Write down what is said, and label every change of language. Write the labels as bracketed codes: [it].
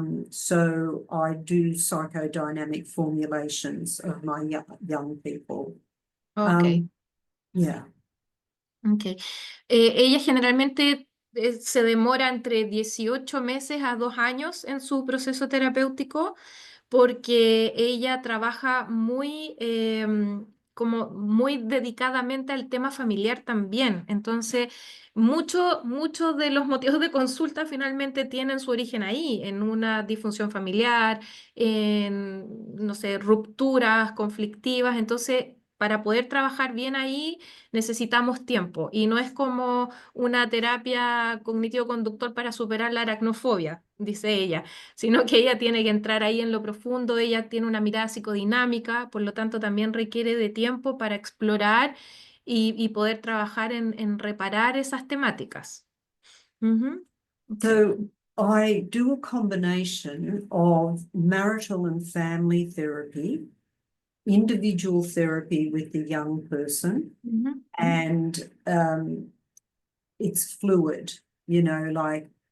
[en] So I do psychodynamic formulations of my young people. Okay. Yeah. Okay. [es] Ella generalmente se demora entre 18 meses a 2 años en su proceso terapéutico porque ella trabaja muy, como muy dedicadamente al tema familiar también. Entonces, muchos de los motivos de consulta finalmente tienen su origen ahí, en una disfunción familiar, en, no sé, rupturas conflictivas. Entonces, para poder trabajar bien ahí, necesitamos tiempo. Y no es como una terapia cognitivo-conductual para superar la aracnofobia, dice ella, sino que ella tiene que entrar ahí en lo profundo, ella tiene una mirada psicodinámica, por lo tanto también requiere de tiempo para explorar y poder trabajar en reparar esas temáticas. Ujú. Sí. [en] So I do a combination of marital and family therapy, individual therapy with the young person, Ujú. and it's fluid, like